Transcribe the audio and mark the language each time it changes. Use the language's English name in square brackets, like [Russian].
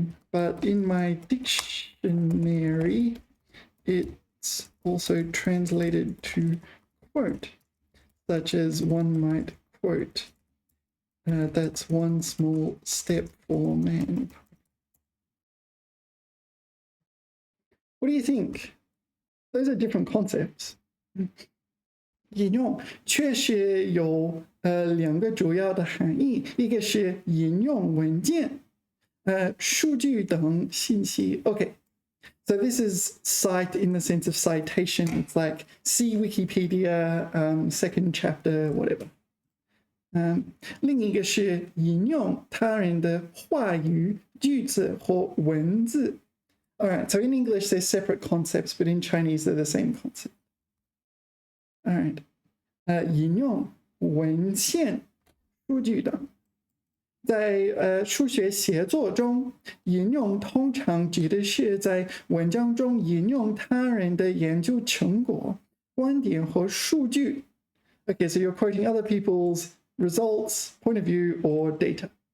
[English] But in my dictionary, it's also translated to quote, such as one might quote, that's one small step for man. What do you think? Those are different concepts. [Chinese] 引用确实有两个主要的含义，一个是引用文件，数据等信息。 [English] Okay, so this is cite in the sense of citation. It's like see Wikipedia, second chapter, whatever. [Chinese] 另一个是引用他人的话语、句子或文字。 [English] All right, so in English they're separate concepts, but in Chinese they're the same concept. All right, [Chinese] 引用文献、数据等。在数学写作中，引用通常指的是在文章中引用他人的研究成果、观点和数据。 [English] Okay, so you're quoting other people's results, point of view, or data.